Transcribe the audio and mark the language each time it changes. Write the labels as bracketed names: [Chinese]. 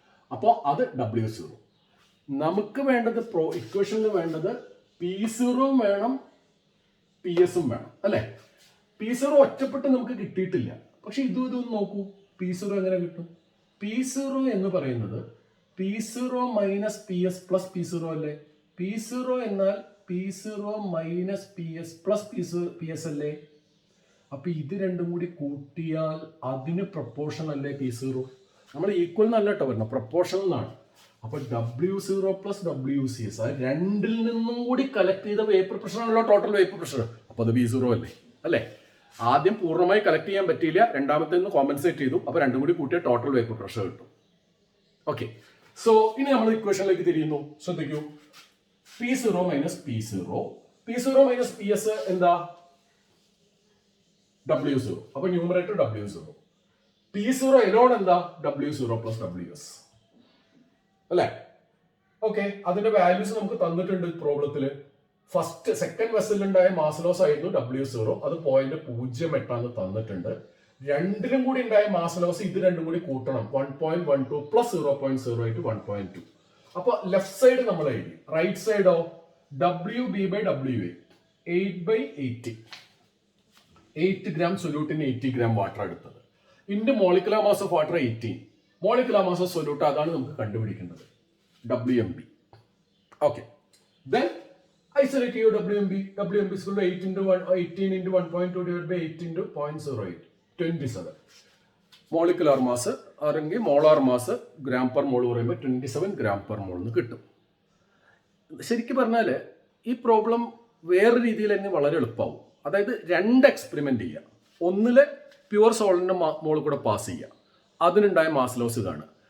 [Malayalam] അപ്പോൾ അത് W0. നമുക്ക് വേണ്ടത് ഇക്വേഷനിൽ വേണ്ടത് P0 വേണം, PS വേണം അല്ലേ. P0 ഒറ്റപ്പെട്ട് നമുക്ക് കിട്ടിയിട്ടില്ല. പക്ഷെ ഇതൊന്ന് നോക്കൂ, P0 എങ്ങനെ കിട്ടും? P0 എന്ന് പറയുന്നത് P0 minus PS plus P0 അല്ലേ. P0 എന്നാൽ P0 minus PS plus PS അല്ലേ. അപ്പൊ ഇത് രണ്ടും കൂടി കൂട്ടിയാൽ അതിന് പ്രൊപ്പോർഷൻ അല്ലേ P0. നമ്മൾ ഈക്വൽ എന്നല്ല കേട്ടോ പറഞ്ഞത്, പ്രൊപ്പോർഷൻ എന്നാണ്. അപ്പൊ W0 പ്ലസ് WCS അത് രണ്ടിൽ നിന്നും കൂടി കളക്ട് ചെയ്ത വേപ്പർ പ്രഷർ ആണല്ലോ ടോട്ടൽ വേപ്പർ പ്രഷർ. അപ്പൊ അത് P0 അല്ലേ അല്ലേ. ആദ്യം പൂർണ്ണമായി കളക്ട് ചെയ്യാൻ പറ്റിയില്ല, രണ്ടാമത്തെ നിന്ന് കോമ്പൻസേറ്റ് ചെയ്തു. അപ്പൊ രണ്ടും കൂടി കൂട്ടിയ ടോട്ടൽ വേപ്പർ പ്രഷർ കിട്ടും. ഓക്കെ, സോ ഇനി നമ്മൾ ഇക്വേഷനിലേക്ക് തിരിയുന്നു. ശ്രദ്ധിക്കൂ, P0 minus P0, P0 minus PS എന്താ? W0. അപ്പൊ ന്യൂമറേറ്റർ W0. P0 എലോൺ എന്താ? W0 പ്ലസ് WS അല്ലേ. ഓക്കെ, അതിന്റെ വാല്യൂസ് നമുക്ക് തന്നിട്ടുണ്ട് പ്രോബ്ലത്തില്. സെക്കൻഡ് വെസലിലുണ്ടായ മാസ് ലോസ് ആയിരുന്നു W0, അത് 0.08 തന്നിട്ടുണ്ട്. രണ്ടിലും കൂടി ഉണ്ടായ മാസ് ലോസ് ഇത് രണ്ടും കൂടി കൂട്ടണം, 1.12 പ്ലസ് 0.08 1.2. അപ്പൊ ലെഫ്റ്റ് സൈഡ് നമ്മൾ എഴുതി, right സൈഡോ WB by WA 8/80. 8 gram സൊല്യൂട്ടിന് 80 gram water എടുത്തത്. ഇന്റെ molecular mass of water 18, molecular mass of solute അതാണ് നമുക്ക് കണ്ടുപിടിക്കേണ്ടത്, WMB. ഓക്കെ, ദെൻ ഐസൊലേറ്റ് ചെയ്യൂ WMB. [English] WMB is equal to 18 into 1.2 divided by 8 into 0.08, 27. [Malayalam] Molecular mass അല്ലെങ്കിൽ molar mass gram per mole പറയുമ്പോൾ 27 gram per mole എന്ന് കിട്ടും. ശരിക്കും പറഞ്ഞാൽ ഈ പ്രോബ്ലം വേറെ രീതിയിൽ തന്നെ വളരെ എളുപ്പമാവും. അതായത് രണ്ട് എക്സ്പെരിമെന്റ് ചെയ്യുക, ഒന്നില് പ്യുവർ സോളിന്റെ മോൾ കൂടെ പാസ് ചെയ്യുക, അതിനുണ്ടായ മാസ് ലോസ് ഇതാണ്.